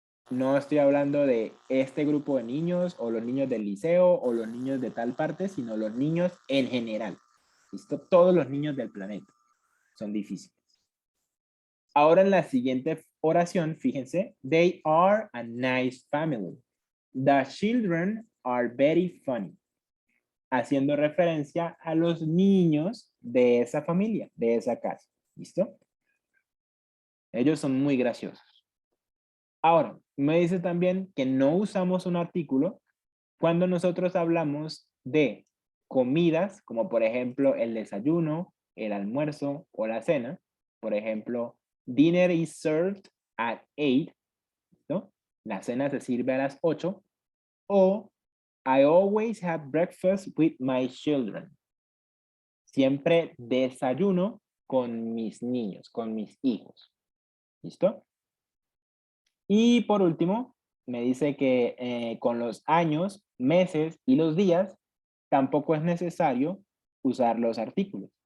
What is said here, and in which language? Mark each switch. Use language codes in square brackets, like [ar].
[es] No estoy hablando de este grupo de niños o los niños del liceo o los niños de tal parte, sino los niños en general. ¿Listo? Todos los niños del planeta son difíciles. Ahora en la siguiente oración, fíjense, [en] they are a nice family. The children are very funny. [es] Haciendo referencia a los niños de esa familia, de esa casa. ¿Listo? Ellos son muy graciosos. Ahora, me dice también que no usamos un artículo cuando nosotros hablamos de comidas, como por ejemplo el desayuno, el almuerzo o la cena. Por ejemplo, [en] dinner is served at 8, [es] ¿no? La cena se sirve a las 8. [en] O I always have breakfast with my children. [es] Siempre desayuno con mis niños, con mis hijos. ¿Listo? Y por último, me dice que con los años, meses y los días, tampoco es necesario usar los artículos.